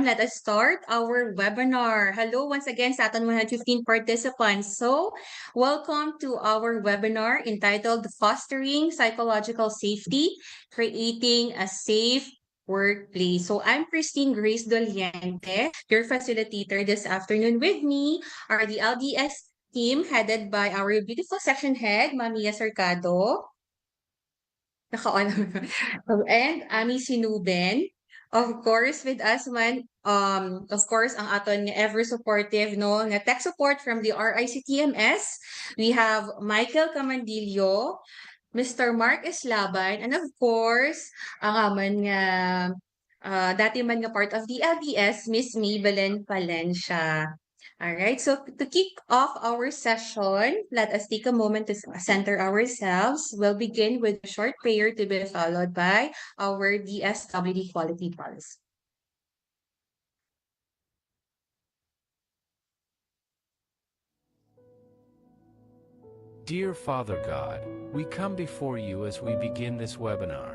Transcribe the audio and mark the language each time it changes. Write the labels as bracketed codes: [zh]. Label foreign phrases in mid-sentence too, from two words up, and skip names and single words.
[en] Let us start our webinar. Hello once again [tl] sa ating [en] 115 participants. So welcome to our webinar entitled Fostering Psychological Safety, Creating a Safe Workplace. So I'm Christine Grace Doliente, your facilitator this afternoon. With me are the LDS team headed by our beautiful section head, Mamiya Cercado. Naka-on. And Ami Sinuben. Of course, with us man, of course, [hil] ang aton nga [en] ever supportive, [hil] no, nga [en] tech support from the RICTMS. We have Michael Camandillo, Mr. Mark Eslaban, and of course, [hil] ang aman nga, dati man nga [en] part of the LDS, [hil] Miss Maybelline Palencia. [en] All right, so to kick off our session, let us take a moment to center ourselves. We'll begin with a short prayer to be followed by our DSWD quality pulse. Dear Father God, we come before you as we begin this webinar.